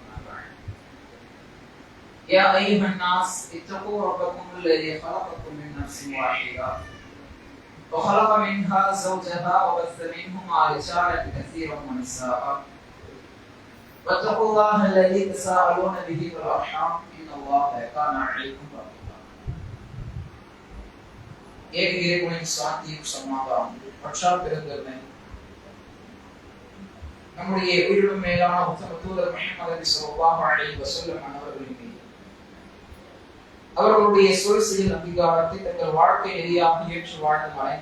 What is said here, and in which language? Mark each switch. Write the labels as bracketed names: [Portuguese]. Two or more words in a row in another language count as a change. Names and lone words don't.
[Arabic] يا أيها الناس اتقوا ربكم الذي خلقكم من نفس واحدة وخلق منها زوجها وبث منهما رجالا كثيرا ونساء واتقوا الله الذي تساءلون به والأرحام إن الله كان عليكم رقيبا. [Tamil] ஏக இறைவனின் சாந்தியும் சமாதானம் பற்றால் பெருந்தன்மை நம்முடைய உயிரிலும் மேலான உத்தம தூதர் முஹம்மது [Arabic] صلى الله عليه وسلم [Tamil] அவர்களின் மீது அவர்களுடைய சொல் செயல் அங்கீகாரத்தை தங்கள் வாழ்க்கை நெறியாக ஏற்று வாழ்ந்து மறைந்த